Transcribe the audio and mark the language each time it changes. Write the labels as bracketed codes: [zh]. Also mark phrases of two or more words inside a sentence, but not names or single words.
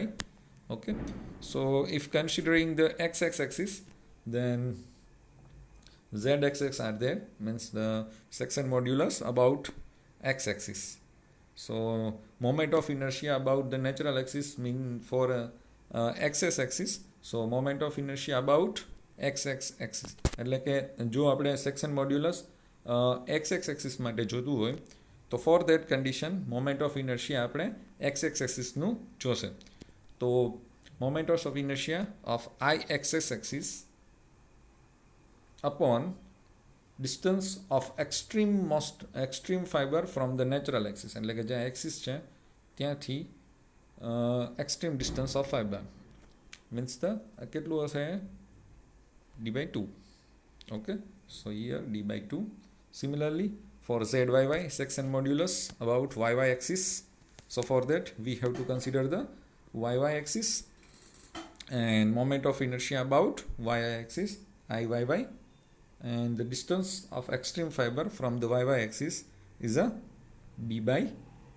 [en] Okay, so if considering the xx axis, then zxx are there, means the section modulus about x-axis. So moment of inertia about the natural axis mean for xx axis, so moment of inertia about xx axis. [gu] એટલે કે જો આપણે [en] section modulus xx axis [gu] માટે જોતું હોય તો [en] for that condition moment of inertia [gu] આપણે [en] xx axisનું [gu] જોશે. [en] તો moment of inertia of ixx axis upon distance of extreme fiber from the natural axis, [gu] એટલે કે જ્યાં એક્સિસ છે ત્યાંથી [en] extreme distance of fiber means the [gu] કેટલું હશે d/2. [en] Okay, so here d/2. Similarly for zyy section modulus about yy axis, so for that we have to consider the yy axis and moment of inertia about y axis iyy, and the distance of extreme fiber from the yy axis is a d/2.